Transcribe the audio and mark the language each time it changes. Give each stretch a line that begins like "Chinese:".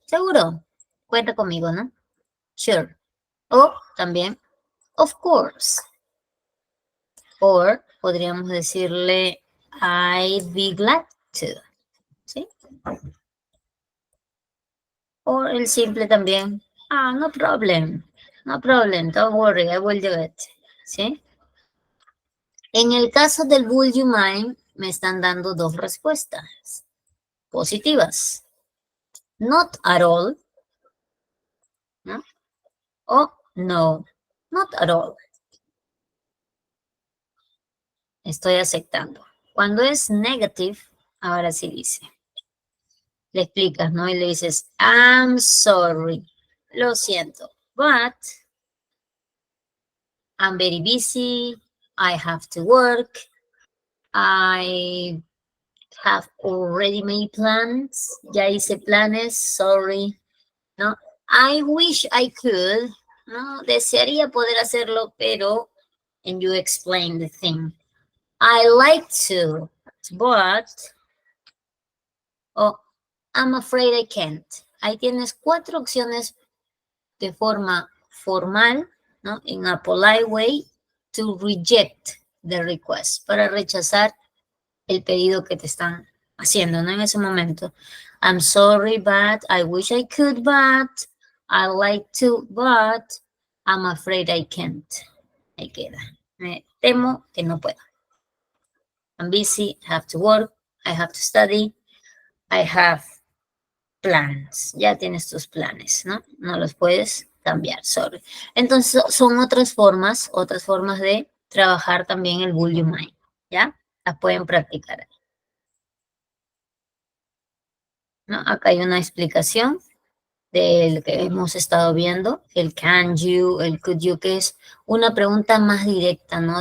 Spanish: Seguro. Cuenta conmigo, ¿no?
English: Sure.
Spanish: O también,
English: of course. Or
Spanish: podríamos decirle,
English: I'd be glad to. ¿Sí?
Spanish: O el simple también,
English: no problem. No problem, don't worry, I will do it.
Spanish: ¿Sí? En el caso del would you mind, me están dando dos respuestas positivas.
English: Not at all. ¿No? O no, not at all.
Spanish: Estoy aceptando. Cuando es negative, ahora sí dice. Le explicas, ¿no? Y le dices,
English: I'm sorry.
Spanish: Lo siento.
English: But I'm very busy. I have to work. I have already made plans.
Spanish: Ya hice planes. Sorry. ¿No?
English: I wish I could.
Spanish: ¿No? Desearía poder hacerlo, pero,
English: and you explain the thing. I like to, but, I'm afraid I can't.
Spanish: Ahí tienes 4 opciones de forma formal, ¿no?
English: In a polite way, to reject the request,
Spanish: para rechazar el pedido que te están haciendo, ¿no? En ese momento.
English: I'm sorry, but I wish I could, but I like to, but I'm afraid I can't.
Spanish: Ahí queda. Me temo que no puedo.
English: I'm busy, I have to work, I have to study, I have plans.
Spanish: Ya tienes tus planes, ¿no? No los puedes cambiar, sorry. Entonces, son otras formas de trabajar también el would you mind, ¿ya? Las pueden practicar. ¿No? Acá hay una explicación del que hemos estado viendo, el can you, el could you, que es una pregunta más directa, ¿no?